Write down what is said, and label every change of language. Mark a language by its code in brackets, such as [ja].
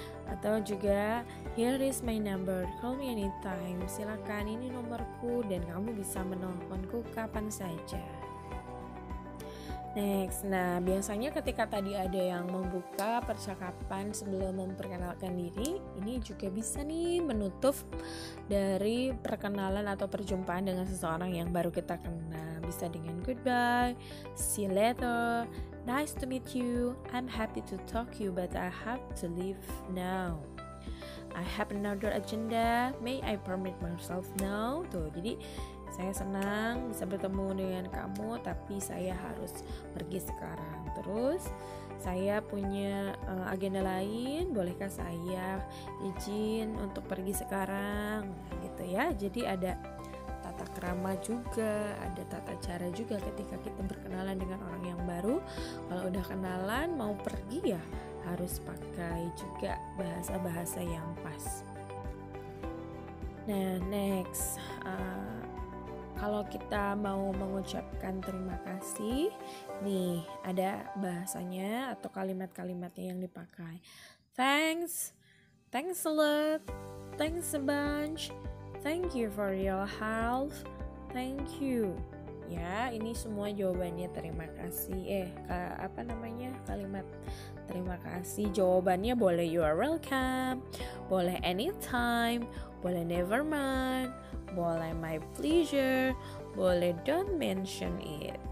[id] Atau juga [en] here is my number, call me anytime, [id] silakan ini nomorku dan kamu bisa menelponku kapan saja. Next, nah biasanya ketika tadi ada yang membuka percakapan sebelum memperkenalkan diri, ini juga bisa nih menutup dari perkenalan atau perjumpaan dengan seseorang yang baru kita kenal. Bisa dengan [en] goodbye, see you later, nice to meet you, I'm happy to talk you but I have to leave now, I have another agenda, may I permit myself now. [id] Tuh, jadi saya senang bisa bertemu dengan kamu, tapi saya harus pergi sekarang. Terus saya punya agenda lain, bolehkah saya izin untuk pergi sekarang? Gitu ya. Jadi ada tata krama juga, ada tata cara juga ketika kita berkenalan dengan orang yang baru. Kalau udah kenalan mau pergi ya harus pakai juga bahasa-bahasa yang pas. Nah, next, kalau kita mau mengucapkan terima kasih, nih ada bahasanya atau kalimat-kalimatnya yang dipakai. [en] Thanks a lot, thanks a bunch, thank you for your help, thank you. [id] Ya, ini semua jawabannya terima kasih. Kalimat terima kasih. Jawabannya boleh [en] you are welcome, boleh anytime, boleh never mind, boleh my pleasure, boleh don't mention it.